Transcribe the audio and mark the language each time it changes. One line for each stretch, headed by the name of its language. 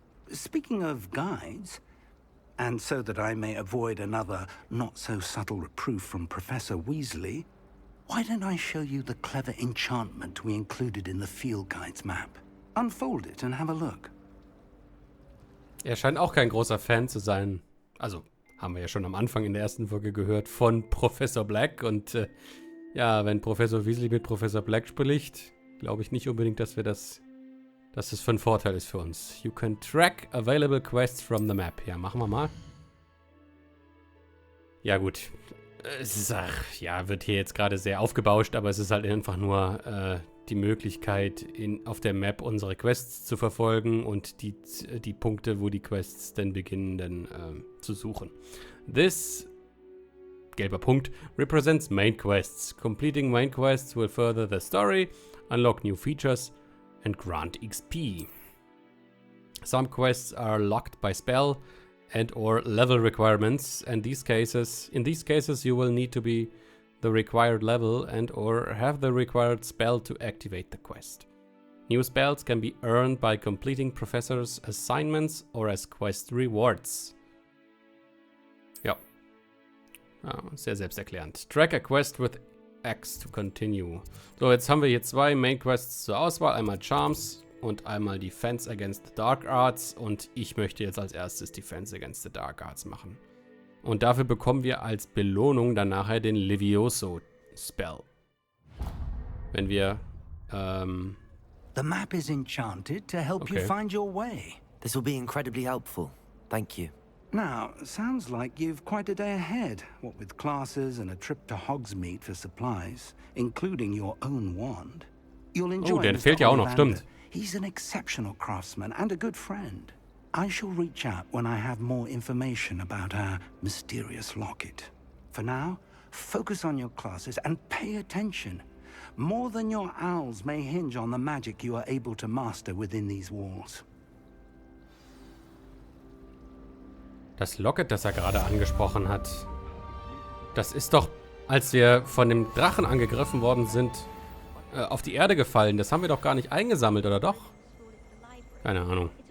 English: Speaking of guides, and so that I may avoid another not-so-subtle reproof from Professor Weasley, why don't I show you the clever enchantment we included in the field guide's map? Unfold it and have a look.
German: Er scheint auch kein großer Fan zu sein. Also, haben wir ja schon am Anfang in der ersten Folge gehört von Professor Black. Und ja, wenn Professor Weasley mit Professor Black spricht, glaube ich nicht unbedingt, dass das für ein Vorteil ist für uns.
English: You can track available quests from the map.
German: Ja, machen wir mal. Ja, gut. Es ist, wird hier jetzt gerade sehr aufgebauscht, aber es ist halt einfach nur die Möglichkeit, auf der Map unsere Quests zu verfolgen und die Punkte, wo die Quests denn beginnen, dann zu suchen.
English: This,
German: gelber Punkt,
English: represents main quests. Completing main quests will further the story, unlock new features and grant XP. Some quests are locked by spell and or level requirements, and in these cases you will need to be the required level and or have the required spell to activate the quest. New spells can be earned by completing professors' assignments or as quest rewards.
German: Ja. Sehr selbsterklärend.
English: Track a quest with X to continue.
German: So, jetzt haben wir hier zwei Main Quests zur Auswahl. Einmal Charms und einmal Defense Against the Dark Arts. Und ich möchte jetzt als erstes Defense Against the Dark Arts machen. Und dafür bekommen wir als Belohnung dann nachher den Levioso Spell. Wenn wir,
English: The map is enchanted to help you find your way. This will be incredibly helpful. Thank you. Now, sounds like you've quite a day ahead, what with classes and a trip to Hogsmeade for supplies, including your own wand. You'll enjoy
German: der fehlt ja auch noch, stimmt.
English: He's an exceptional craftsman and a good friend. I shall reach out when I have more information about our mysterious locket. For now, focus on your classes and pay attention. More than your owls may hinge on the magic you are able to master within these walls.
German: Das Locket, das er gerade angesprochen hat, das ist doch, als wir von dem Drachen angegriffen worden sind, auf die Erde gefallen. Das haben wir doch gar nicht eingesammelt, oder doch? Keine Ahnung.